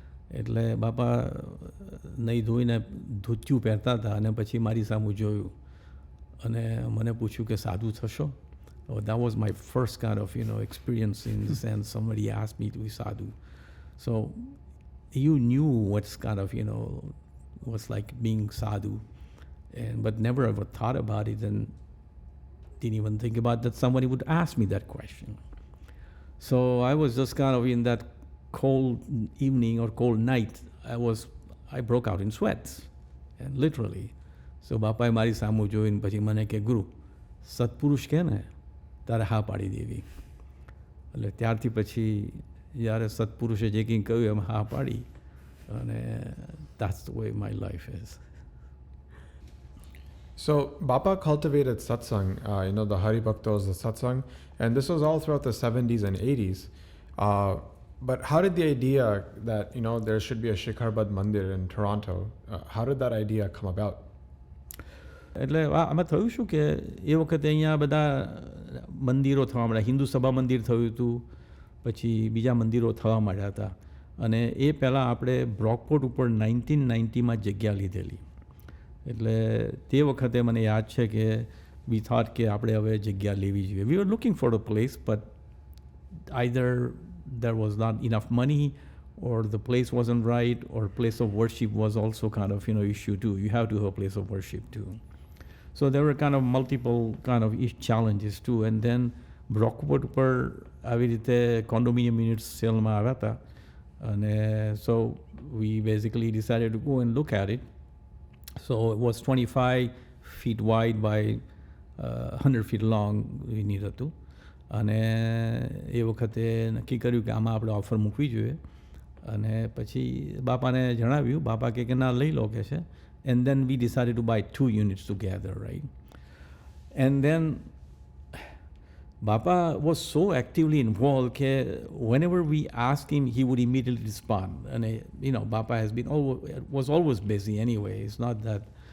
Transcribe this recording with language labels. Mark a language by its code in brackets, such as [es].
[gu] એટલે બાપા નહીં ધોઈને ધોતિયું પહેરતા હતા અને પછી મારી સામું જોયું અને મને પૂછ્યું કે સાધુ થશો. [en] That was my first kind of, experience in the sense somebody asked me to be sadhu. So you knew what's kind of, what's like being sadhu, but never ever thought about it and didn't even think about that somebody would ask me that question. So I was just kind of in that cold evening or cold night, I broke out in sweats, and literally. [gu] So બાપાએ મારી સામું જોઈને પછી મને કે ગુરુ સત્પુરુષ કે ને તારે હા પાડી દેવી. એટલે ત્યારથી પછી જ્યારે સત્પુરુષે જે કંઈ કહ્યું એમ હા પાડી અને [en] that's the way my life is. So Bapa cultivated satsang, the Hari Bhaktos, the satsang, and this was all throughout the 70s and 80s. But how did the idea that, there should be a Shikharbad Mandir in Toronto, how did that idea come about? [gu] એટલે આમાં થયું શું કે એ વખતે અહીંયા બધા મંદિરો થવા માંડ્યા. હિન્દુ સભા મંદિર થયું હતું, પછી બીજા મંદિરો થવા માંડ્યા હતા અને એ પહેલાં આપણે બ્રોકપોર્ટ ઉપર 1990માં જગ્યા લીધેલી. એટલે તે વખતે મને યાદ છે કે [en] we thought [gu] કે આપણે હવે જગ્યા લેવી જોઈએ. [en] We are looking for a place, but either there was not enough money or the place wasn't right or place of worship was also kind of, issue too. You have to have a place of worship too. So there were kind of multiple kind of challenges too. And then Brockport [gu] પર આવી રીતે [en] condominium units [gu] સેલમાં આવ્યા હતા અને [en] so we basically decided to go and look at it. So it was 25 feet wide by 100 feet long we needed to. [gu] અને એ વખતે નક્કી કર્યું કે આમાં આપણે ઓફર મૂકવી જોઈએ અને પછી બાપાને જણાવ્યું. બાપા કે ના લઈ લો કે છે. [en] And then we decided to buy 2 units together, right? And then Bapa was so actively involved that whenever we asked him, he would immediately respond. And Bapa was always busy anyway. It's not that,